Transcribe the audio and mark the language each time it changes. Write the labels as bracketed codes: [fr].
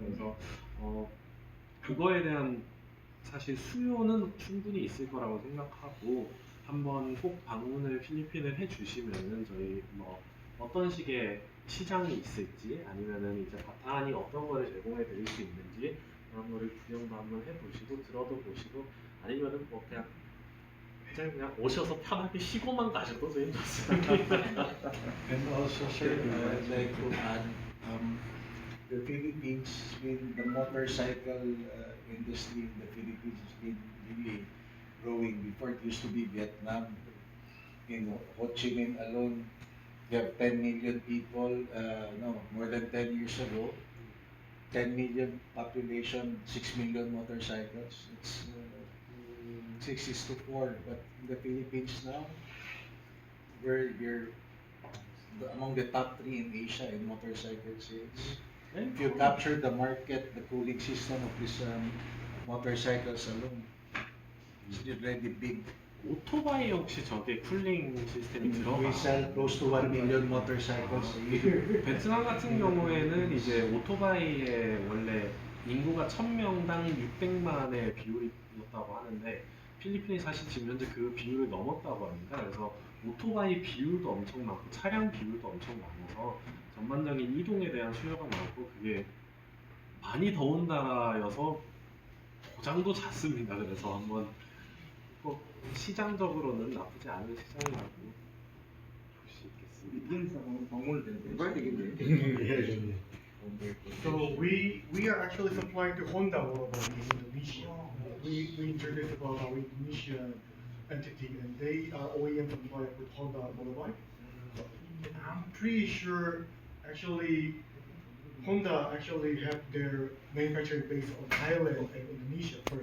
[ko] 그래서 그거에 대한 사실 수요는 충분히 있을 거라고 생각하고 한번 꼭 방문을 필리핀을 해주시면은 저희 뭐 어떤 식의 시장이 있을지 아니면은 이제 바탄이 어떤 거를 제공해 드릴 수 있는지 그런 거를 구경도 한번 해보시고 들어도 보시고 아니면은 뭐 그냥 오셔서 편하게 쉬고만 가셔도 저희 좋습니다. [en] And also, sir, I'd like to add, the Philippines, the motorcycle industry in the Philippines has been really growing. Before it used to be Vietnam. In Ho Chi Minh alone, we have 10 million people, more than 10 years ago. 10 million population, 6 million motorcycles. It's 6:4, but in the Philippines now, we're among the top 3 in Asia in motorcycle sales. If you capture the market, the cooling system of these motorcycles alone, it's already big. [ko] 오토바이 혹시 저게 쿨링 시스템이 [en] We [ko] 들어가? [en] sell close to 1 million motorcycles a year. [ko] 베트남 같은 경우에는 이제 오토바이의 원래 인구가 1000명당 600만의 비율이었다고 하는데 필리핀이 사실 지금 현재 그 비율을 넘었다고 합니다. 그래서 오토바이 비율도 엄청 많고 차량 비율도 엄청 많아서 전반적인 이동에 대한 수요가 많고 그게 많이 더운 나라여서 고장도 잦습니다. 그래서 한번 꼭 시장적으로는 나쁘지 않은 시장이라고 볼 수 있겠습니다. 이기에서 방문을 해봐야 되겠네. [en] So we are actually supplying to Honda Motorbike in Indonesia. We introduced about our Indonesian entity, and they are OEM supplier with Honda Motorbike. I'm pretty sure actually Honda actually have their manufacturing base on Thailand and Indonesia first.